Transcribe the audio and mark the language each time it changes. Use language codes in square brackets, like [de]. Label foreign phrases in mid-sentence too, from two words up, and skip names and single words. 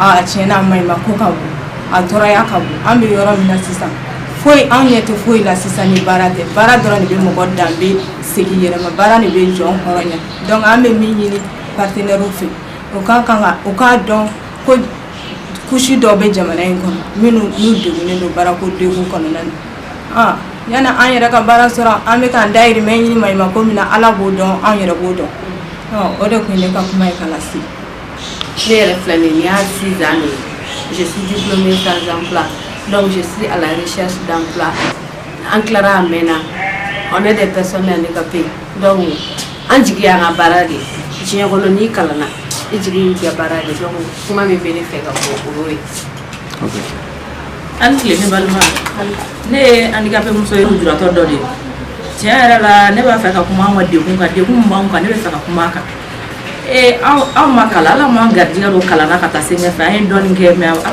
[bm] a maɲi ma ko ka bon a tɔɔrɔya ka bon an bɛ yɔrɔ min na sisan foyi anw ɲɛ tɛ foyi la sisan ni baara tɛ baara dɔrɔn de bɛ mɔgɔ danbe segin yɛrɛ ma baara de bɛ jɔn hɔrɔnya donc an bɛ min ɲini partenaires fɛ o k'a dɔn ko couche dɔw bɛ jamana in kɔnɔ minnu n'u degunnen don baarako degun kɔnɔna na yanni an yɛrɛ ka baara sɔrɔ an bɛ k'an dahirimɛ ɲini maɲumako min na ala b'o dɔn anw yɛrɛ b'o dɔn o de tun ye ne ka kuma ye ka lase. Ne yɛrɛ filɛ nin ye [fr] y'a 6 ans de je suis diplômée sans emploi donc je suis à la recherche d'emploi [bm] an tilara a mɛnna [fr] on est des personnes handicapées donc [bm] an jigi y'an ka baara de diɲɛ kɔnɔ n'i kalanna i jigi y'i ka baara de donc kuma min bɛ ne fɛ ka fɔ o ye. an tile ne balima ne ye handicapé muso ye lujuratɔ dɔ de ye tiɲɛ yɛrɛ la ne b'a fɛ ka kuma an ka degun kan degun min b'anw kan ne bɛ fɛ ka kuma a kan anw ma kalan ala m'an garijɛgɛ don kalanna ka taa se ɲɛfɛ an ye dɔɔnin kɛ mais ala